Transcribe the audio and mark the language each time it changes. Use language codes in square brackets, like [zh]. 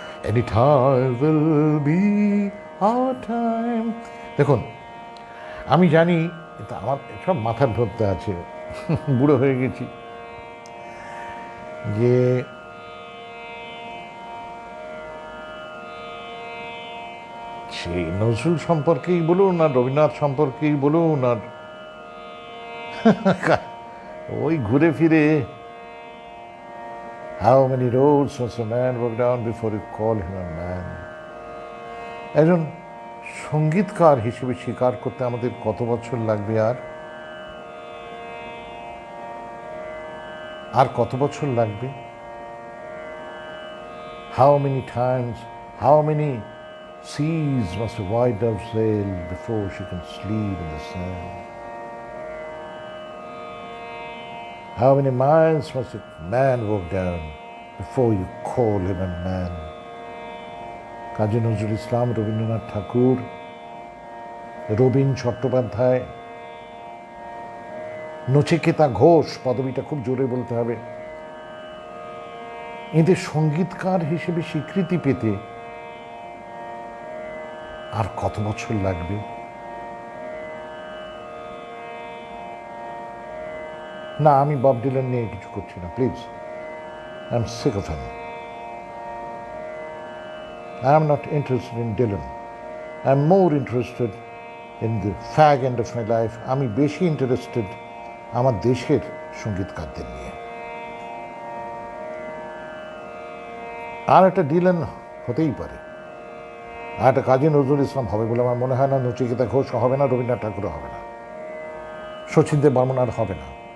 [en] Any time will be our time. [bn] দেখুন, আমি জানি এটা আমার সব মাথার ধরতে আছে, বুড়ো হয়ে গেছি, যে সেই নজরুল সম্পর্কেই বলুন আর রবীন্দ্রনাথ সম্পর্কেই বলুন আর ওই ঘুরে ফিরে [en] how many roads must a man walk down before you call him a man. [bn] একজন সঙ্গীতকার হিসেবে স্বীকার করতে আমাদের কত বছর লাগবে, আর কত বছর লাগবে? [en] how many times, how many seas must a white dove sail before she can sleep in the sand. How many miles must a man walk down before you call him a man? [bn] Kazi Nazrul Islam, Rabindranath ঠাকুর, রবীন চট্টোপাধ্যায়, নচিকেতা ঘোষ, পদবিটা খুব জোরে বলতে হবে, এদের সঙ্গীতকার হিসেবে স্বীকৃতি পেতে আর কত বছর লাগবে? না, আমি বব ডিলান নিয়ে কিছু করছি না, please. [en] I am sick of him. I am not interested in Dylan. I am more interested in the fag end of my life. [bn] আমি বেশি ইন্টারেস্টেড আমার দেশের সঙ্গীতকারদের নিয়ে। আর একটা ডিলান হতেই পারে, আর একটা কাজী নজরুল ইসলাম হবে বলে আমার মনে হয় না। নচিকেতা ঘোষ হবে না, রবীন্দ্রনাথ ঠাকুরও হবে না, শচীন দেব বর্মন আর হবে না।